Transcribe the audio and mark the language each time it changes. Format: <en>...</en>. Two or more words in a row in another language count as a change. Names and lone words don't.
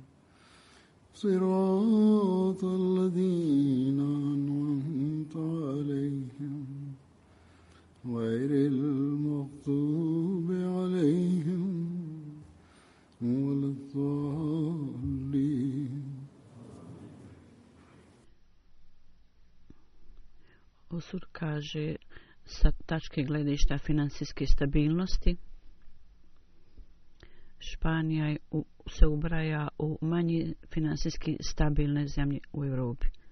<ar>صراط الذين أنعمت عليهم غير المغضوب عليهم ولا الضالين.</ar> <bs>Osud kaže sa tačke gledišta finansijske stabilnosti Španija se ubraja u manje finansijski stabilne zemlje u Europi.</bs>